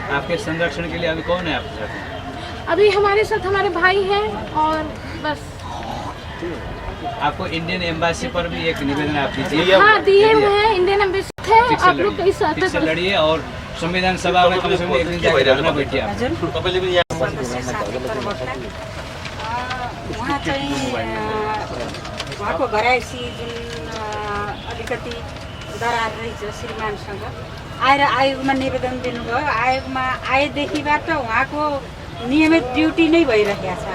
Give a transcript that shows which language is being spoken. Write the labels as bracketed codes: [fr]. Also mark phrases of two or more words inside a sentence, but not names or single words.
[hi] आपके संरक्षण के लिए अभी कौन है आपके साथ? अभी हमारे साथ हमारे भाई हैं और बस। आपको इंडियन एम्बेसी पर भी एक निवेदन आप दीजिए। हाँ, दिए हुए हैं, इंडियन एम्बेसी है, आप लोग कई साथ ठीक से लड़िए और संविधान सभा में कम से कम एक दिन जाकर रहना बैठिए आप। [ne] उहाँ चाहिँ उहाँको घरायसी जुन अलिकति दरार रहेछ श्रीमानसँग आएर आयोगमा निवेदन दिनुभयो। आयोगमा आएदेखिबाट उहाँको नियमित ड्युटी नै भइरहेको छ।